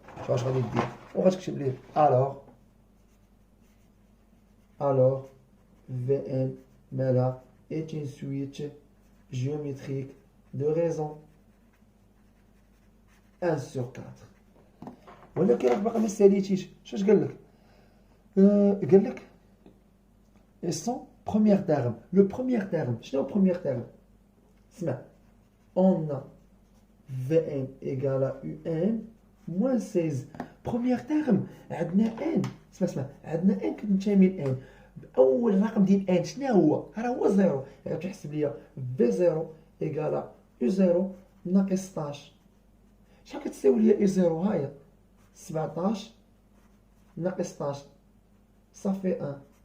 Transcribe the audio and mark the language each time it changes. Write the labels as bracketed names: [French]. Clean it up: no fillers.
[Arabic] شوف اش غادي دير وغتكتب ليه [French] alors في ان مالها est une suite géométrique de raisons 1 sur 4. [Arabic] ولكن راك باقي ما ساليتيش. شاش قال لك؟ قال لك [French] et son premier terme. Le premier terme [Arabic] شنو هو [French] premier terme؟ اسمع on a Vn égale à Un moins 16. Premier terme عندنا n. [Arabic] اسمع عندنا n كتنتمي ل n. بأول رقم ديال n شنو هو؟ راه هو زيرو. يعني تحسب ليا في زيرو [French] égale à [Arabic] U0 ناقص 16. شحال كتساوي ليا U0؟ هاهي 17 ناقص 16 صافي 1.